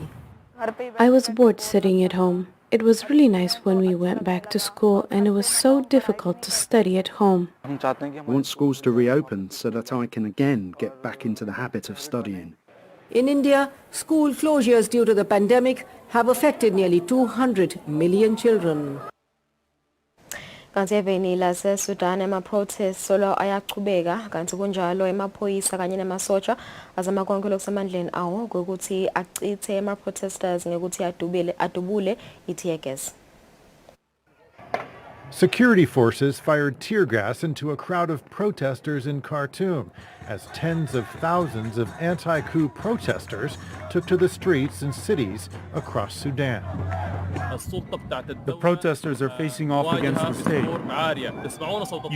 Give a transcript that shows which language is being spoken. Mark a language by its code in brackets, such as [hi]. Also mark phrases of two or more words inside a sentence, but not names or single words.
[en] I was bored sitting at home. It was really nice when we went back to school, and it was so difficult to study at home. I want schools to reopen so that I can again get back into the habit of studying. In India, school closures due to the pandemic have affected nearly 200 million children. [ss] Kanti eveni laseSudan ama-protests solo ayaqhubeka kanti kunjalo emaphoyisa kanye namasotsha azama konke lokusemandleni awo ngokuthi acithe ama-protesters ngekuthi adubule i- [en] tear gas. Security forces fired tear gas into a crowd of protesters in Khartoum as tens of thousands of anti-coup protesters took to the streets in cities across Sudan. The protesters are facing off against the state.